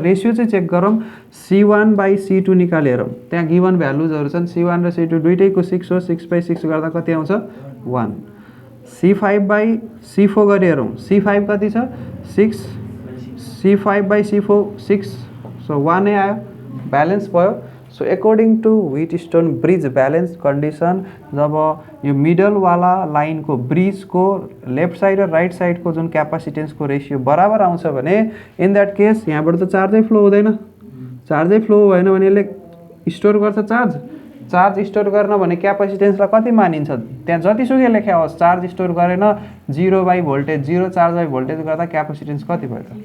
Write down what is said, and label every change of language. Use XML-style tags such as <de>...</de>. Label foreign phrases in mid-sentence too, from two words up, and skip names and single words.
<ne>रेसियो चाहिँ चेक गरौँ, C1/C2 निकालेर त्यहाँ</ne> <en>given values</en> <ne>छन्। C1 र C2 दुइटैको 6 हो, 6/6 गर्दा कति आउँछ? 1। C5/C4 गरी हेरौँ, C5 कति छ? 6, C5/C4 6, सो 1 नै आयो, ब्यालेन्स भयो।</ne> <en>So according to Wheatstone bridge balance condition,</en> <hi>जब यो मिडल वाला लाइन को ब्रिज को</hi> <en>left side</en> <hi>और</hi> <en>right side</en> <ne>को जुन कैपेसिटेंस को रेशियो बराबर आउँछ भने</ne> <en>in that case</en> <ne>यहाँबाट त चार्जै फ्लो हुँदैन। चार्जै फ्लो भएन भने यसले स्टोर गर्छ चार्ज। चार्ज स्टोर गर्न भने क्यापेसिटेन्सलाई कति मानिन्छ? त्यहाँ जतिसुकै लेख्या होस्, चार्ज स्टोर गरेन 0</ne> <en>by voltage</en> <ne>0,</ne> <en>charge by voltage</en> <ne>गर्दा क्यापेसिटेन्स कति भयो त?</ne>